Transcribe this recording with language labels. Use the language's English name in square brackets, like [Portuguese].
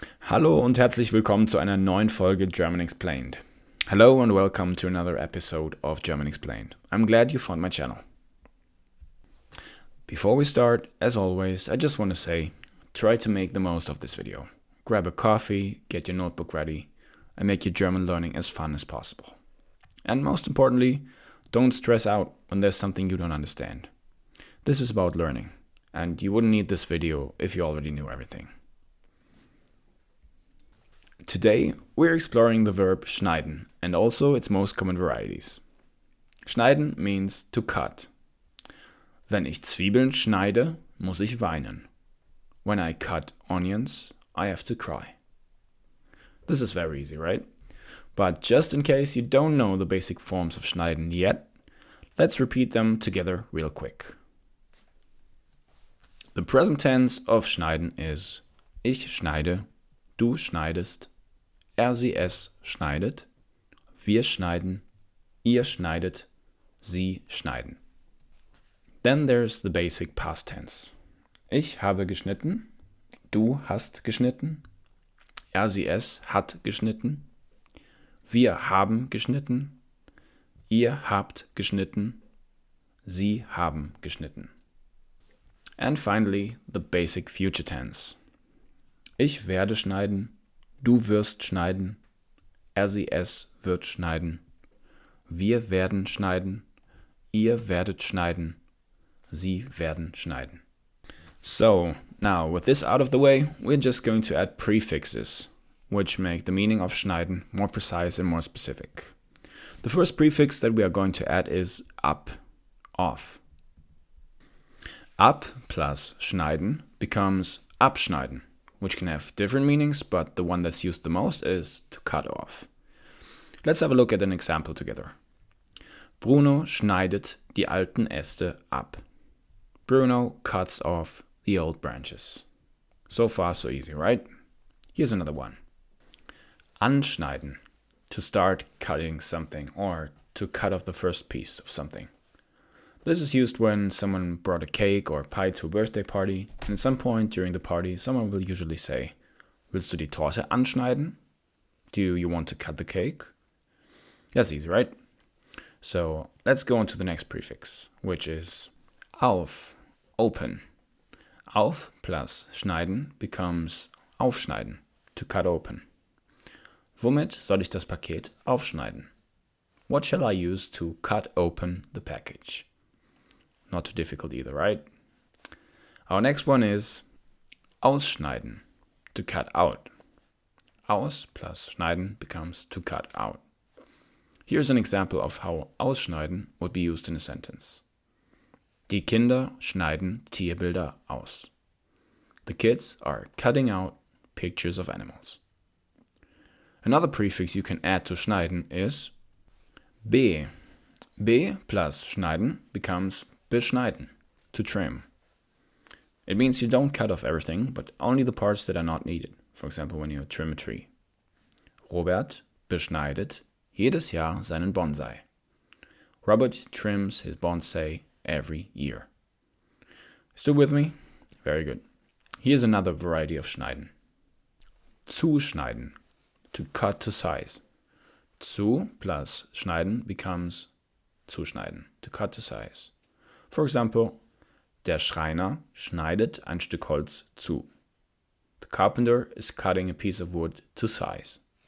[German] Hallo und herzlich willkommen zu einer neuen Folge German Explained. [English] Hello and welcome to another episode of German Explained. I'm glad you found my channel. Before we start, as always, I just want to say, try to make the most of this video. Grab a coffee, get your notebook ready, and make your German learning as fun as possible. And most importantly, don't stress out when there's something you don't understand. This is about learning, and you wouldn't need this video if you already knew everything. Today, we're exploring the verb schneiden and also its most common varieties. Schneiden means to cut. [German] Wenn ich Zwiebeln schneide, muss ich weinen. [English] When I cut onions, I have to cry. This is very easy, right? But just in case you don't know the basic forms of schneiden yet, let's repeat them together real quick. The present tense of schneiden is [German] ich schneide, du schneidest, sie es schneidet, wir schneiden, ihr schneidet, sie schneiden. [English] Then there's the basic past tense. [German] Ich habe geschnitten, du hast geschnitten, sie es hat geschnitten, wir haben geschnitten, ihr habt geschnitten, sie haben geschnitten. [English] And finally, the basic future tense. [German] Ich werde schneiden, du wirst schneiden, sie es wird schneiden, wir werden schneiden, ihr werdet schneiden, sie werden schneiden. [English] So, now with this out of the way, we're just going to add prefixes, which make the meaning of schneiden more precise and more specific. The first prefix that we are going to add is ab, off. Ab plus schneiden becomes abschneiden, which can have different meanings, but the one that's used the most is to cut off. Let's have a look at an example together. [German] Bruno schneidet die alten Äste ab. [English] Bruno cuts off the old branches. So far, so easy, right? Here's another one. Anschneiden, to start cutting something or to cut off the first piece of something. This is used when someone brought a cake or pie to a birthday party, and at some point during the party, someone will usually say, [German] Willst du die Torte anschneiden? [English] Do you want to cut the cake? That's easy, right? So let's go on to the next prefix, which is auf, open. Auf plus schneiden becomes aufschneiden, to cut open. [German] Womit soll ich das Paket aufschneiden? [English] What shall I use to cut open the package? Not too difficult either, right? Our next one is ausschneiden, to cut out. Aus plus schneiden becomes to cut out. Here's an example of how ausschneiden would be used in a sentence. [German] Die Kinder schneiden Tierbilder aus. [English] The kids are cutting out pictures of animals. Another prefix you can add to schneiden is b. B plus schneiden becomes beschneiden, to trim. It means you don't cut off everything, but only the parts that are not needed. For example, when you trim a tree. [German] Robert beschneidet jedes Jahr seinen Bonsai. [English] Robert trims his bonsai every year. Still with me? Very good. Here's another variety of schneiden. Zuschneiden, to cut to size. Zu plus schneiden becomes zuschneiden, to cut to size. For example, [German] der Schreiner schneidet ein Stück Holz zu. [English] The carpenter is cutting a piece of wood to size.